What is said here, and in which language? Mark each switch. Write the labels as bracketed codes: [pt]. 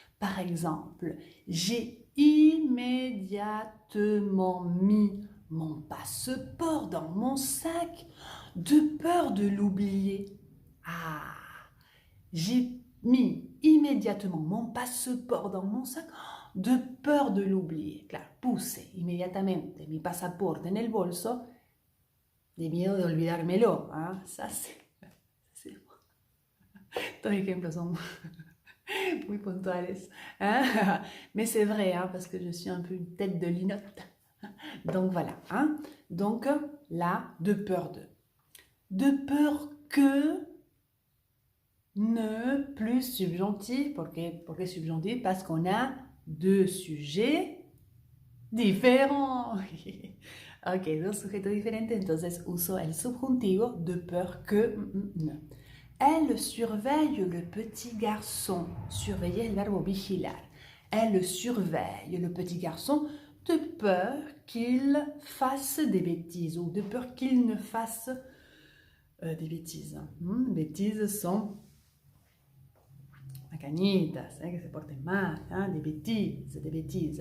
[fr] Par exemple, j'ai immédiatement mis mon passeport dans mon sac de peur de l'oublier. Ah, j'ai mis immédiatement mon passeport dans mon sac de peur de l'oublier. [es] Claro, puse inmediatamente mi pasaporte en el bolso de miedo de olvidármelo. ¿Ah? [fr] Ça, c'est... [es] Estos ejemplos son muy puntuales. Hein? [fr] Mais c'est vrai, hein, parce que je suis un peu une tête de linotte. Donc voilà. Hein? Donc là, de peur de. De peur que ne plus subjonctif. [es] ¿Por qué [fr] subjonctif? Parce qu'on a deux sujets différents. [es] Ok, dos sujetos diferentes, entonces uso el subjuntivo [fr] de peur que ne. Elle surveille le petit garçon. Surveiller [es] el verbo vigilar. [fr] Elle surveille le petit garçon de peur qu'il fasse des bêtises ou de peur qu'il ne fasse des bêtises. [es] Bêtises sont macanitas, que se porten mal, [fr] des bêtises, des bêtises.